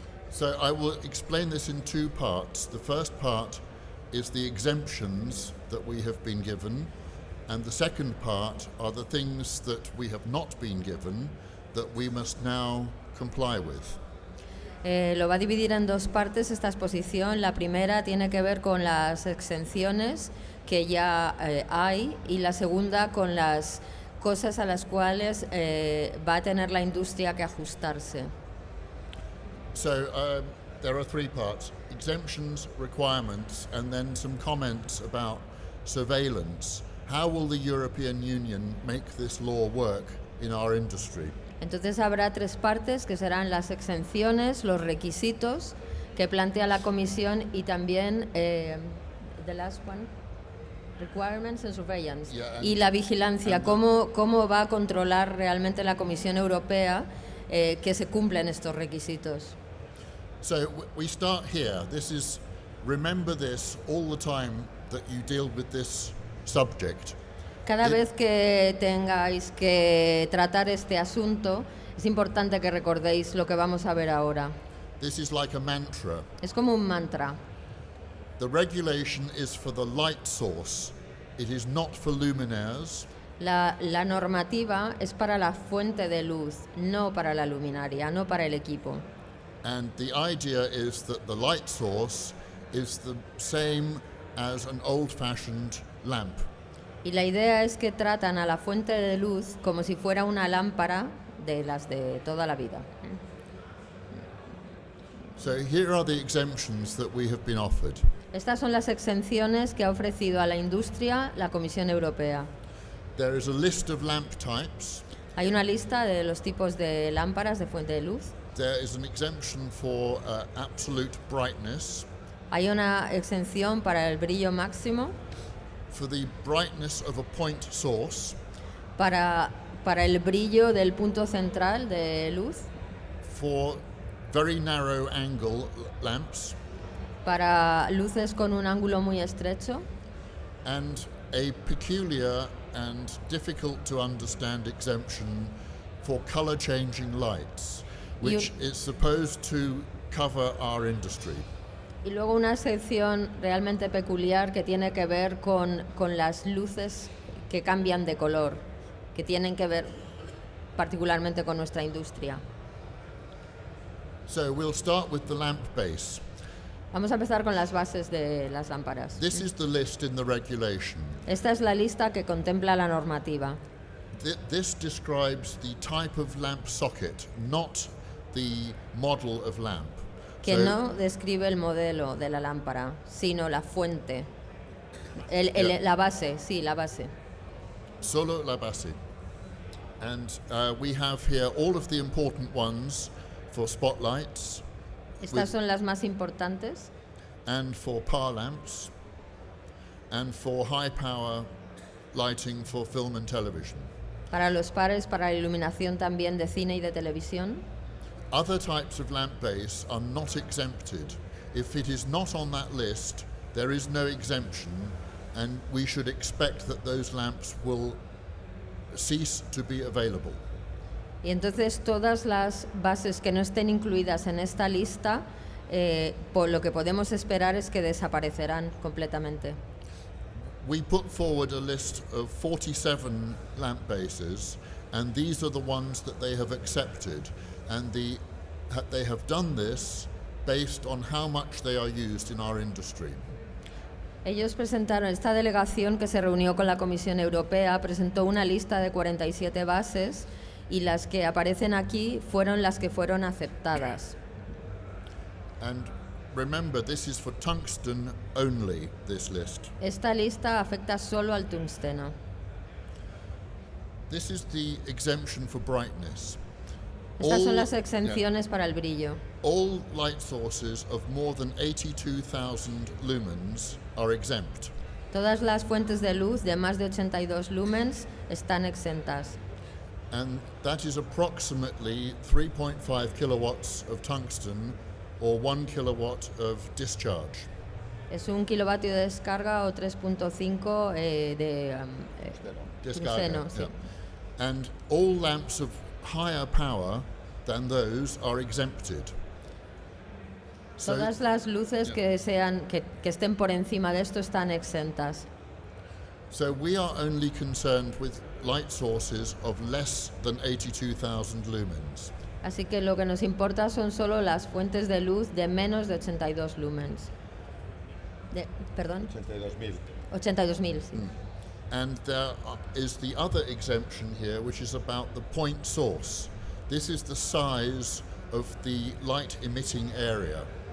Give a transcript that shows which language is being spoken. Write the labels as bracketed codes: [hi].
[en] So I will explain this in two parts. The first part is the exemptions that we have been given, and the second part are the things that we have not been given that we must now comply with. [es] Lo va a dividir en dos partes esta exposición. La primera tiene que ver con las exenciones que ya hay y la segunda con las cosas a las cuales va a tener la industria que ajustarse. [en] So there are three parts: exemptions, requirements, and then some comments about surveillance. How will the European Union make this law work in our industry? [es] Entonces habrá tres partes que serán las exenciones, los requisitos que plantea la Comisión y también [en] the last one, requirements and surveillance, [es] y la vigilancia, cómo va a controlar realmente la Comisión Europea que se cumplen estos requisitos. [en] So we start here. This is, remember this all the time that you deal with this subject. [es] Cada vez que tengáis que tratar este asunto, es importante que recordéis lo que vamos a ver ahora. [en] This is like a mantra. [es] Es como un mantra. [en] The regulation is for the light source. It is not for luminaires. [es] La normativa es para la fuente de luz, no para la luminaria, no para el equipo. [en] And the idea is that the light source is the same as an old-fashioned lamp. [es] Y la idea es que tratan a la fuente de luz como si fuera una lámpara de las de toda la vida. [en] So here are the exemptions that we have been offered. [es] Estas son las exenciones que ha ofrecido a la industria la Comisión Europea. [en] There is a list of lamp types. [es] Hay una lista de los tipos de lámparas de fuente de luz. [en] There is an exemption for absolute brightness. [es] Hay una exención para el brillo máximo. [en] For the brightness of a point source. [es] Para el brillo del punto central de luz. [en] For very narrow angle lamps. [es] Para luces con un ángulo muy estrecho. [en] And a peculiar and difficult to understand exemption for color changing lights, which is supposed to cover our industry. [es] Y luego una sección realmente peculiar que tiene que ver con las luces que cambian de color, que tienen que ver particularmente con nuestra industria. [en] So we'll start with the lamp base. [es] Vamos a empezar con las bases de las lámparas. [en] This is the list in the regulation. [es] Esta es la lista que contempla la normativa. [en] This describes the type of lamp socket, not the model of lamp. [es] Que no describe el modelo de la lámpara, sino la fuente. La base, sí, la base. Solo la base. [en] And we have here all of the important ones for spotlights. [es] Estas son las más importantes. [en] And for power lamps. And for high power lighting for film and television. [es] Para los pares, para la iluminación también de cine y de televisión. [en] Other types of lamp base are not exempted. If it is not on that list, there is no exemption, and we should expect that those lamps will cease to be available. [es] Y entonces todas las bases que no estén incluidas en esta lista, por lo que podemos esperar es que desaparecerán completamente. [en] We put forward a list of 47 lamp bases, and these are the ones that they have accepted, and they have done this based on how much they are used in our industry. [es] Ellos presentaron, esta delegación que se reunió con la Comisión Europea presentó una lista de 47 bases y las que aparecen aquí fueron las que fueron aceptadas. [en] And remember, this is for tungsten only, this list. [es] Esta lista afecta solo al tungsteno. [en] This is the exemption for brightness. [es] Estas son [en] All- [es] las exenciones para el brillo. [en] All light sources of more than 82,000 lumens are exempt. [es] Todas las fuentes de luz de más de 82 lumens están exentas. [en] And that is approximately 3.5 kilowatts of tungsten or 1 kilowatt of discharge. [es] Es un kilovatio de descarga o 3.5 de tungsteno, sí. yeah. [en] And all lamps of higher power than those are exempted. So, [es] Todas las luces que estén por encima de esto están exentas. [en] so we are only concerned with light sources of less than 82,000 lumens. [es] Así que lo que nos importa son solo las fuentes de luz de menos de 82 lumens. Perdón, 82.000. 82.000, sí. [en] And there is the other exemption here, which is about the point source. This is the size of the light emitting area.